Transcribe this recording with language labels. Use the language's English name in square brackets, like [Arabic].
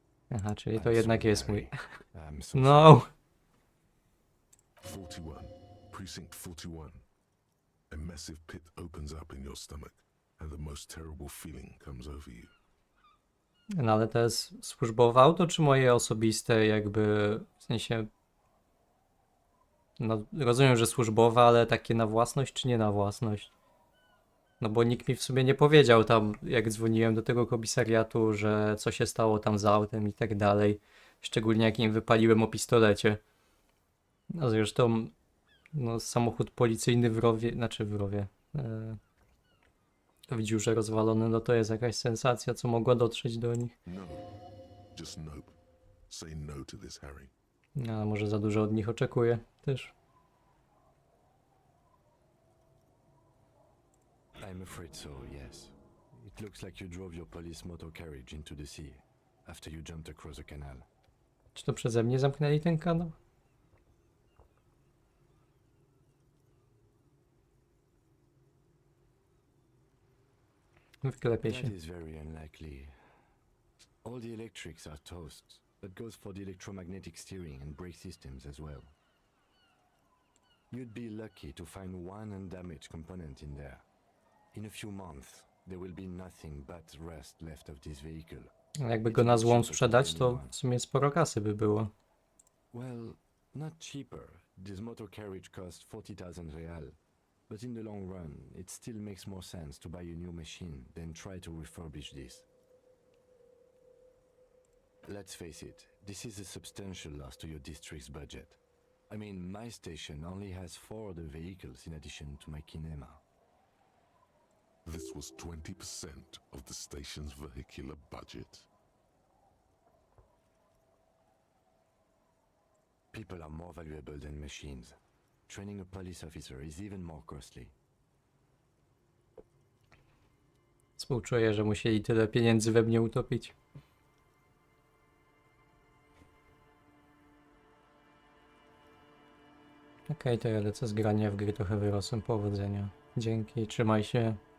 [Polish] Aha, czyli to [English] I'm [Polish] jednak [English] sorry, [Polish] jest mój. [English] Harry. I'm so sorry. No! 41, Precinct 41. A massive pit opens up in your stomach, and the most terrible feeling comes over you. [Polish] No ale to jest służbowe auto, czy moje osobiste jakby, w sensie... No rozumiem, że służbowe, ale takie na własność, czy nie na własność? No bo nikt mi w sumie nie powiedział tam, jak dzwoniłem do tego komisariatu, że co się stało tam z autem i tak dalej. Szczególnie jak im wypaliłem o pistolecie. No zresztą, no samochód policyjny w rowie, znaczy w rowie, w dziurze rozwalony, no to jest jakaś sensacja, co mogła dotrzeć do nich. [English] No. Just nope. Say no to this, Harry. [Polish] No, a może za dużo od nich oczekuję też. [English] I'm afraid so, yes. It looks like you drove your police motor carriage into the sea after you jumped across a canal. [Polish] Czy to przeze mnie zamknęli ten kanał? Wyklepie się. [English] That is very unlikely. All the electrics are toast. That goes for the electromagnetic steering and brake systems as well. You'd be lucky to find one undamaged component in there. In a few months, there will be nothing but rust left of this vehicle. Jakby go na złom sprzedać, to w sumie sporo kasy by było. Well, not cheaper. This motor carriage cost 40,000 real. But in the long run, it still makes more sense to buy a new machine than try to refurbish this. Let's face it, this is a substantial loss to your district's budget. I mean, my station only has 4 other vehicles in addition to my kinema. This was 20% of the station's vehicular budget. People are more valuable than machines. Training a police officer is even more costly. [Polish] Współczuję, że musieli tyle pieniędzy we mnie utopić. Okej, to ja lecę z grania w gry, trochę wyrosłem, powodzenia. Dzięki, trzymaj się.